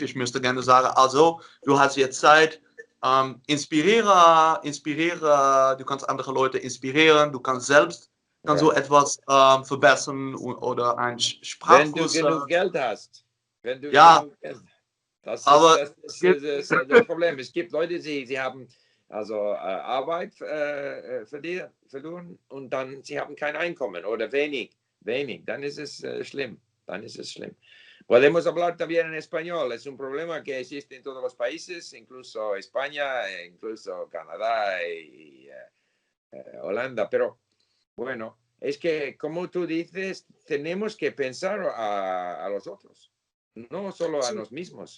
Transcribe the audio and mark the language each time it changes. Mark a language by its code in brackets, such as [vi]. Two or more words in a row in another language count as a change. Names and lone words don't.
[de] Ich müsste gerne sagen, also du hast jetzt Zeit, inspiriere, du kannst andere Leute inspirieren, du kannst selbst so etwas verbessern oder ein Sprachkurs. Wenn du genug Geld hast. Wenn du genug Geld hast. Das ist das Problem. Es gibt Leute, sie haben also Arbeit verloren und dann sie haben kein Einkommen oder wenig. Dann ist es schlimm. [es] Podemos hablar también en español. Es un problema que existe en todos los países, incluso España, incluso Canadá y Holanda. Pero bueno, es que como tú dices, tenemos que pensar a los otros, no solo a nos mismos.